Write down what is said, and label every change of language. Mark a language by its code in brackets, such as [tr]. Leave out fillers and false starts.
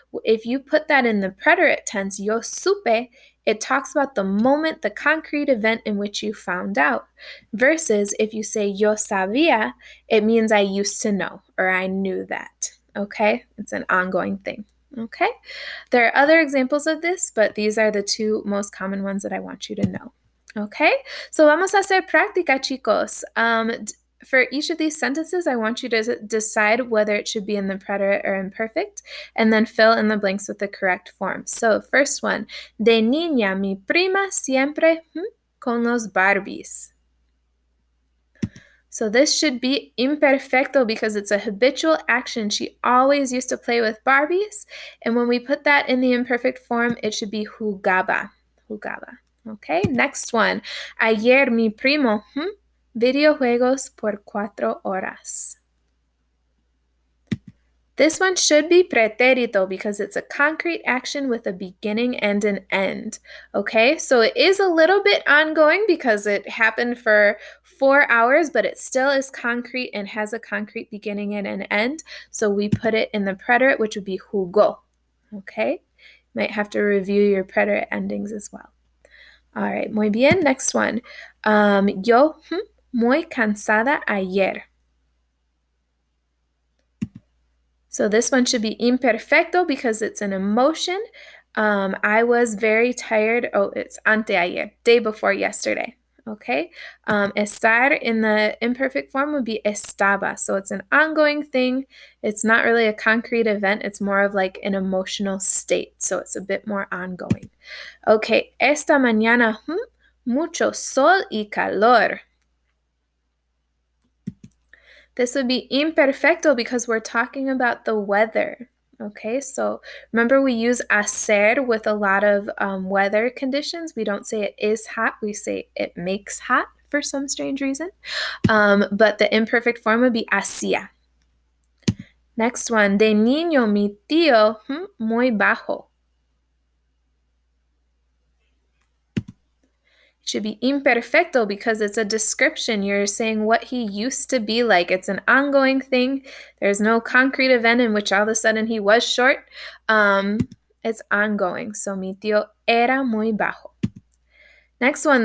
[en] If you put that in the preterite tense, [es] yo supe, [en] it talks about the moment, the concrete event in which you found out. Versus if you say [es] yo sabía, [en] it means I used to know or I knew that. Okay? It's an ongoing thing. Okay? There are other examples of this, but these are the two most common ones that I want you to know. [es] Okay, so vamos a hacer práctica, chicos. [en] For each of these sentences, I want you to decide whether it should be in the preterite or imperfect, and then fill in the blanks with the correct form. [es] So, first one, de niña, mi prima siempre con los Barbies. [en] So this should be imperfecto because it's a habitual action. She always used to play with Barbies. And when we put that in the imperfect form, it should be jugaba. Jugaba. Okay, next one. [es] Ayer mi primo videojuegos por 4 horas. [en] This one should be preterito because it's a concrete action with a beginning and an end. Okay, so it is a little bit ongoing because it happened for 4 hours, but it still is concrete and has a concrete beginning and an end. So we put it in the preterite, which would be jugó. Okay, might have to review your preterite endings as well. All right, [es] muy bien. [en] Next one. [es] Yo muy cansada ayer. [en] So this one should be imperfecto because it's an emotion. I was very tired. Oh, it's anteayer, day before yesterday. Okay. Estar in the imperfect form would be estaba. So it's an ongoing thing. It's not really a concrete event. It's more of like an emotional state. So it's a bit more ongoing. Okay. [es] Esta mañana, mucho sol y calor. [en] This would be imperfecto because we're talking about the weather. Okay, so remember we use hacer with a lot of weather conditions. We don't say it is hot, we say it makes hot for some strange reason. But the imperfect form would be hacía. Next one, [es] de niño mi tío muy bajo. [en] Should be imperfecto because it's a description. You're saying what he used to be like. It's an ongoing thing. There's no concrete event in which all of a sudden he was short. It's ongoing. So [es] mi tío era muy bajo. [en] Next one.